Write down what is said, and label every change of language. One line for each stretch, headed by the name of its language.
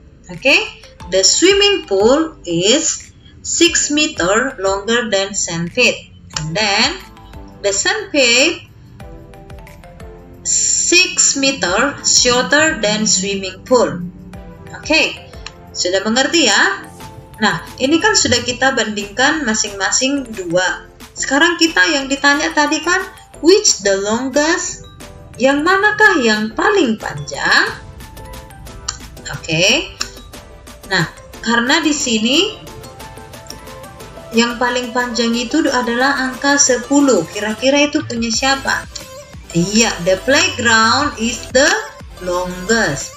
English: Okay, the swimming pool is 6 meter longer than sandpit. And then the sandpit 6 meter shorter than swimming pool.
Indonesian: Okay, sudah mengerti ya? Nah, ini kan sudah kita bandingkan masing-masing 2. Sekarang kita yang ditanya tadi kan,
English: which the longest?
Indonesian: Yang manakah yang paling panjang? Oke. Nah, karena di sini yang paling panjang itu adalah angka 10. Kira-kira itu punya siapa?
English: Iya, the playground is the longest.